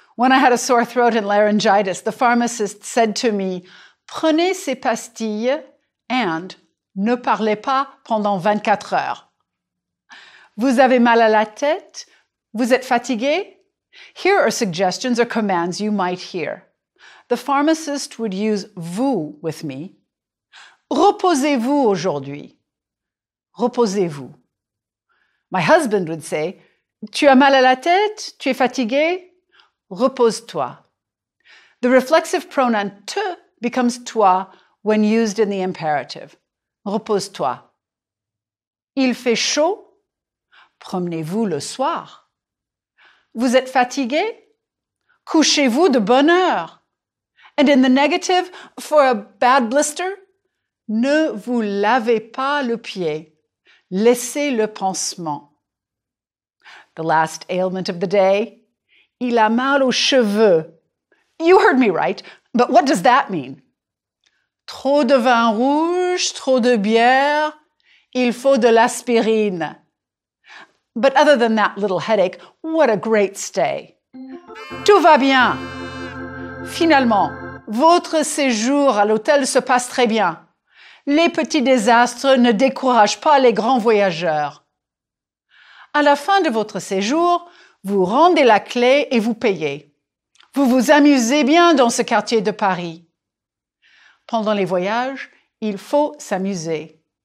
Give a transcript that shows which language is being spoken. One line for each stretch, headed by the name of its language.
English: When I had a sore throat and laryngitis, the pharmacist said to me,
French: prenez ces pastilles
English: and
French: ne parlez pas pendant 24 heures. Vous avez mal à la tête? Vous êtes fatigué?
English: Here are suggestions or commands you might hear. The pharmacist would use vous with me.
French: Reposez-vous aujourd'hui. Reposez-vous.
English: My husband would say,
French: tu as mal à la tête? Tu es fatigué? Repose-toi.
English: The reflexive pronoun te becomes toi when used in the imperative.
French: Repose-toi. Il fait chaud? Promenez-vous le soir. Vous êtes fatigué? Couchez-vous de bonne heure.
English: And in the negative, for a bad blister,
French: ne vous lavez pas le pied. Laissez le pansement.
English: The last ailment of the day,
French: il a mal aux cheveux.
English: You heard me right, but what does that mean?
French: Trop de vin rouge, trop de bière, il faut de l'aspirine.
English: But other than that little headache, what a great stay.
French: Tout va bien. Finalement, votre séjour à l'hôtel se passe très bien. Les petits désastres ne découragent pas les grands voyageurs. À la fin de votre séjour, vous rendez la clé et vous payez. Vous vous amusez bien dans ce quartier de Paris. Pendant les voyages, il faut s'amuser.